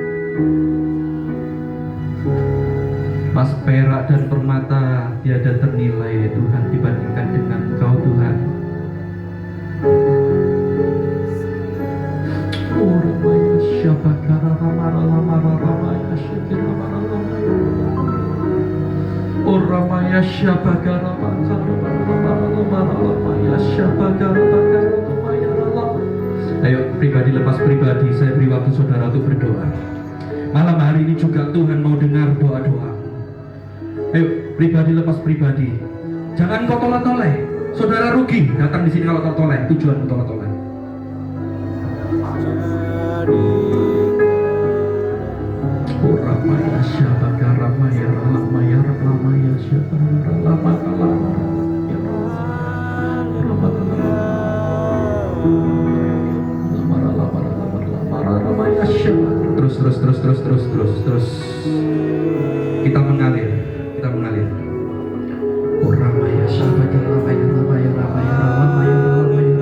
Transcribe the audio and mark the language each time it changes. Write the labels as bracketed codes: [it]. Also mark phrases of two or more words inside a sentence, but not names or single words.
[id] Mas perak dan permata tiada ternilai Tuhan dibandingkan dengan Engkau Tuhan. Oh Ramaya Syabakara Ramara Lamara Ramaya Syakira Ramaya. Oh Ramaya Syabakara Ramara Lamara Ramaya Syabakara Ramaya Lamara. Ayo pribadi lepas pribadi, saya beri waktu saudara untuk berdoa. Malam hari ini juga Tuhan mau dengar doa-doa. Ayo pribadi lepas pribadi. Jangan kau tolak-tolak. Saudara rugi datang di sini kalau tolak-tolak. Tujuan tolak-tolak. Oh Ramaya Syabakara Ramaya Ramaya Ramaya Syabakara Ramaya terus kita mengalir oh Ramaya Syabakara Ramaya Ramaya Ramaya Ramaya Ramaya.